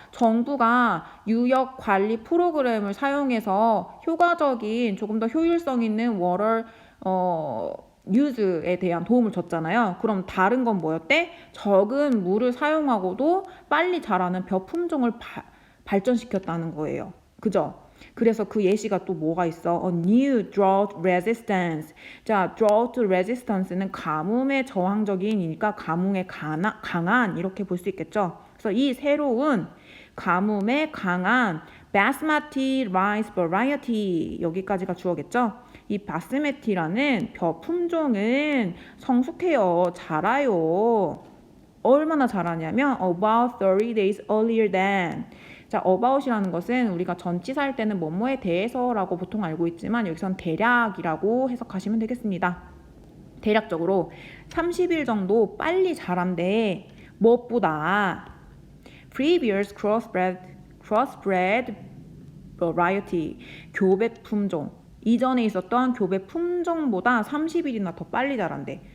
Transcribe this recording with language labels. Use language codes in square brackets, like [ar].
[ko] 정부가 유역 관리 프로그램을 사용해서 효과적인 조금 더 효율성 있는 워터 유즈에 대한 도움을 줬잖아요. 그럼 다른 건 뭐였대? 적은 물을 사용하고도 빨리 자라는 벼 품종을 발전시켰다는 거예요. 그죠? 그래서 그 예시가 또 뭐가 있어? [en] New drought resistance. [ko] 자, drought resistance는 가뭄에 저항적인이니까 가뭄에 강한 이렇게 볼 수 있겠죠. 그래서 이 새로운 가뭄에 강한 [en] basmati rice variety [ko] 여기까지가 주어겠죠. 이 바스메티라는 벼 품종은 성숙해요. 자라요. 얼마나 자라냐면 [en] about 30 days earlier than. [ko] 자, about이라는 것은 우리가 전치사일 때는 뭐뭐에 대해서라고 보통 알고 있지만 여기선 대략이라고 해석하시면 되겠습니다. 대략적으로 30일 정도 빨리 자란대. 무엇보다 [en] previous crossbred variety, [ko] 교배 품종, 이전에 있었던 교배 품종보다 30일이나 더 빨리 자란대.